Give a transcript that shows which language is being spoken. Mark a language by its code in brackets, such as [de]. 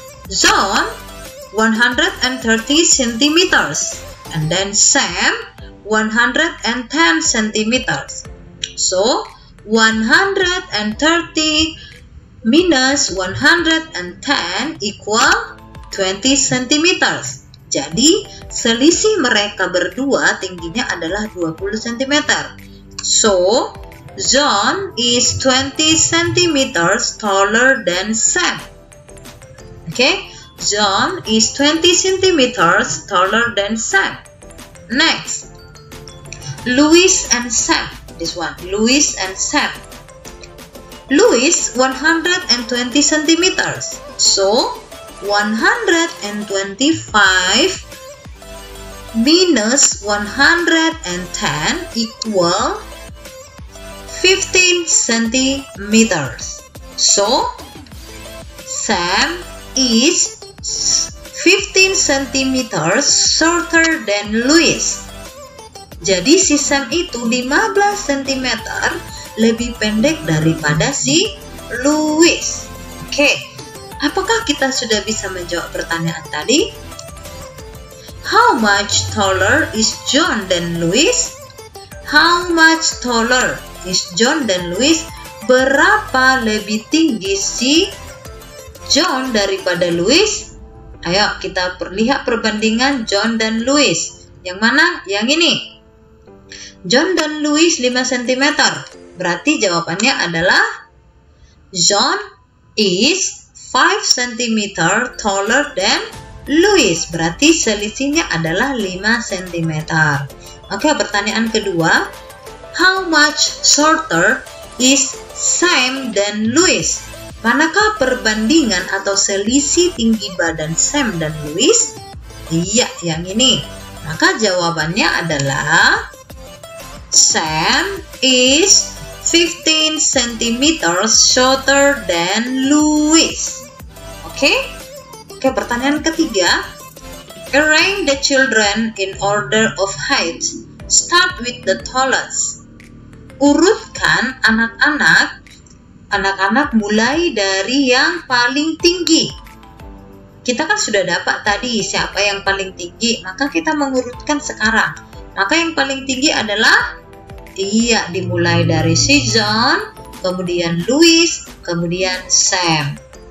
[en] John 130 cm and then Sam 110 cm. So 130 minus 110 equal 20 cm. [id] Jadi, selisih mereka berdua tingginya adalah 20 cm. [en] So, John is 20 cm taller than Sam. Okay, John is 20 cm taller than Sam. Next, Louis and Sam. This one, Louis and Sam. Louis 120 cm. So, 125 minus 110 equal 15 centimeters. So, Sam is 15 centimeters shorter than Louis. [id] Jadi si Sam itu 15 cm lebih pendek daripada si Louis. Oke. Apakah kita sudah bisa menjawab pertanyaan tadi? [en] How much taller is John than Louis? How much taller is John than Louis? [id] Berapa lebih tinggi si John daripada Louis? Ayo kita lihat perbandingan John dan Louis. Yang mana? Yang ini. John dan Louis 5 cm. Berarti jawabannya adalah [en] John is 5 cm taller than Louis. [id] Berarti selisihnya adalah 5 cm. Oke, pertanyaan kedua. [en] How much shorter is Sam than Louis? [id] Manakah perbandingan atau selisih tinggi badan Sam dan Louis? Iya, yang ini. Maka jawabannya adalah [en] Sam is 15 cm shorter than Louis. [id] Oke, pertanyaan ketiga. [en] Arrange the children in order of height. Start with the tallest. [id] Urutkan anak-anak mulai dari yang paling tinggi. Kita kan sudah dapat tadi siapa yang paling tinggi, maka kita mengurutkan sekarang. Maka yang paling tinggi adalah dimulai dari si John, kemudian Louis, kemudian Sam.